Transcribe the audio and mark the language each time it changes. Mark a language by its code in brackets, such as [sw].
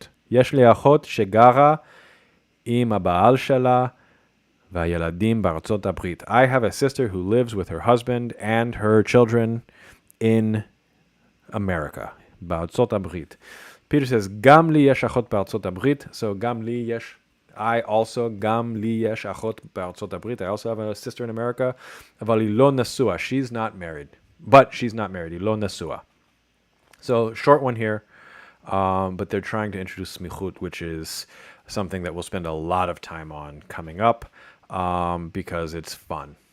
[he] יש לי אחות שגרה עם הבעל שלה והילדים בארצות הברית. [en] I have a sister who lives with her husband and her children in America, בארצות הברית. Peter says, [he] גם לי יש אחות בארצות הברית. So, גם לי יש, גם לי יש אחות בארצות הברית. [en] I also have a sister in America. [he] אבל היא לא נשואה. [en] She's not married. But she's not married. [he] היא לא נשואה. [en] So, short one here. But they're trying to introduce smichut, which is something that we'll spend a lot of time on coming up, because it's fun.